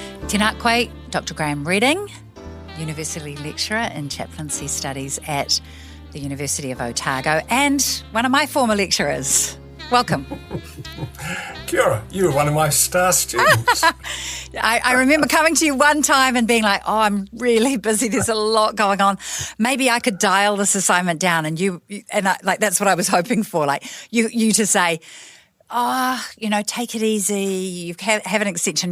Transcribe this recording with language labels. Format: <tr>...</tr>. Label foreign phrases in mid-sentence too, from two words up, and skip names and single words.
<mi>Tēnā koe,</mi> <en>Dr. Graham Redding, University Lecturer in Chaplaincy Studies at the University of Otago, and one of my former lecturers. Welcome.</en> <mi>Kia ora,</mi> <en>you were one of my star students. I remember coming to you one time and being like, I'm really busy, there's a lot going on. Maybe I could dial this assignment down, and that's what I was hoping for, like you to say, take it easy, you have an extension.</en>